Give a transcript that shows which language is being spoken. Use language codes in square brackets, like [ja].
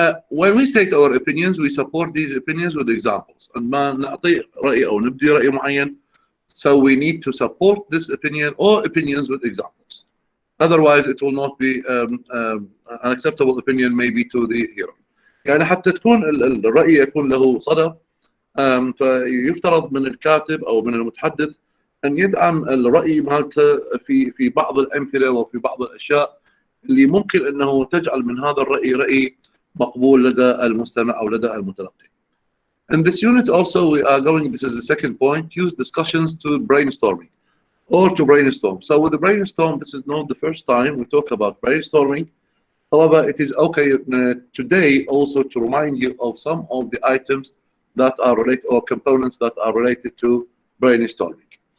[en] When we state our opinions, we support these opinions with examples. [ar] عندما نعطي رأي أو نبدي رأي معين, [en] so we need to support this opinion or opinions with examples. Otherwise, it will not be an acceptable opinion maybe to the hearer. [ar] يعني حتى تكون الرأي يكون له صدى, فيفترض من الكاتب أو من المتحدث أن يدعم الرأي مالته في بعض الأمثلة وفي بعض الأشياء اللي ممكن أنه تجعل من هذا الرأي رأي مقبول لدى المستمع أو لدى المتلقي. [en] In this unit also we are going, this is the second point, use discussions to brainstorming or to brainstorm. So with the brainstorm, this is not the first time we talk about brainstorming. However, it is okay today also to remind you of some of the items that are related or components that are related to brainstorming.